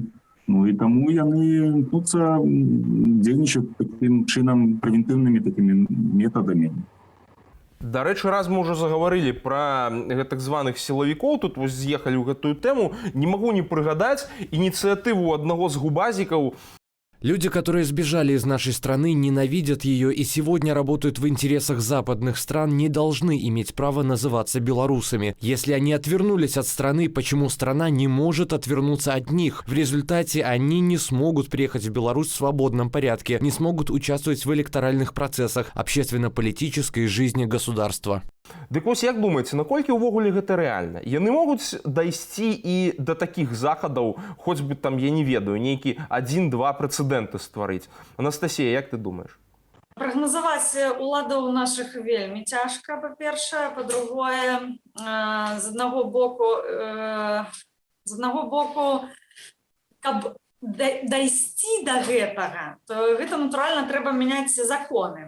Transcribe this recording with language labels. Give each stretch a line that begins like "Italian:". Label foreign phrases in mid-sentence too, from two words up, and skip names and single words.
Belarusian: Ну і таму яны імкнуцца дзейнічаць такім чынам прэвентыўнымі такімі метадамі. Дарэчы, раз мы ўжо загаварылі пра гэтак званых сілавікоў, тут вось з'ехалі ў гэтую тэму, не магу не прыгадаць ініцыятыву аднаго з губазікаў.
Russian: Люди, которые сбежали из нашей страны, ненавидят ее и сегодня работают в интересах западных стран, не должны иметь права называться белорусами. Если они отвернулись от страны, почему страна не может отвернуться от них? В результате они не смогут приехать в Беларусь в свободном порядке, не смогут участвовать в электоральных процессах общественно-политической жизни государства.
Belarusian: Дык вось як думаеце, наколькі ўвогуле гэта рэальна? Яны могуць дайсці і да такіх захадаў, хоць бы там, я не ведаю, нейкі 1-2 прэцэдэнты стварыць. Анастасія, як ты думаеш? Прагназаваць уладаў нашых вельмі цяжка, па-першае, па-другое, з аднаго боку, каб дайсці да гэтага, то гэта, натуральна, трэба мяняць законы.